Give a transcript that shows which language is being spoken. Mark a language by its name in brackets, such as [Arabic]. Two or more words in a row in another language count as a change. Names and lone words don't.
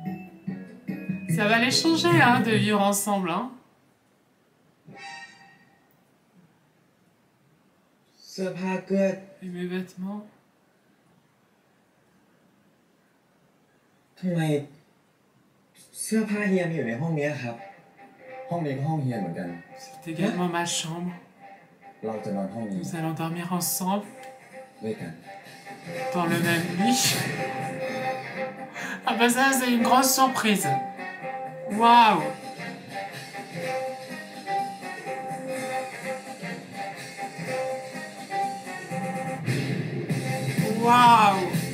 [French] Ça va les changer, hein, de vivre ensemble, hein. [Thai] สื้อผ้าเกลือ [French] Et mes vêtements. [Thai] ทำไมเสื้อผ้าเฮียมีอยู่ในห้องนี้ครับห้องนี้ก็ห้องเฮียเหมือนกัน [French] C'est également ma chambre. [Thai] เราจะนอนห้องนี้ [French] Nous allons dormir ensemble [Thai] ด้วยกัน [French] dans le même lit. Ah bah ça c'est une grosse surprise. Waouh. Waouh.